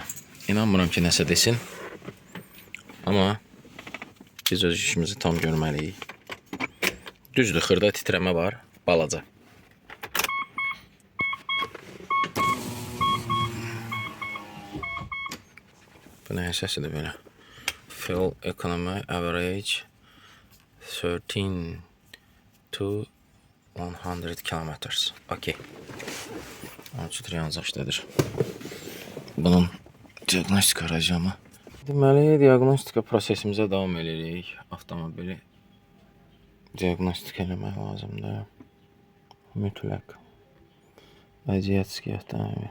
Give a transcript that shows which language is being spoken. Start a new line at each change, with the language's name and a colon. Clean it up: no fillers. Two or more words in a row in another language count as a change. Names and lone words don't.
Azerbaijani: İnanmıram ki, nəsə desin. Amma biz öz işimizi tam görməliyik. Düzdür, xırda titrəmə var, balaca. Bu nəyin səsidir belə?
English: Fuel economy average 13 to 100 kilometers.
Azerbaijani: Okay. 13 yazacaqdır. Bunun diaqnostika arayacağımı. Deməli, diaqnostika prosesimizə davam edirik. Avtomobili diaqnostika eləmək lazımdır. Mütləq. Aziyatski avtomobil.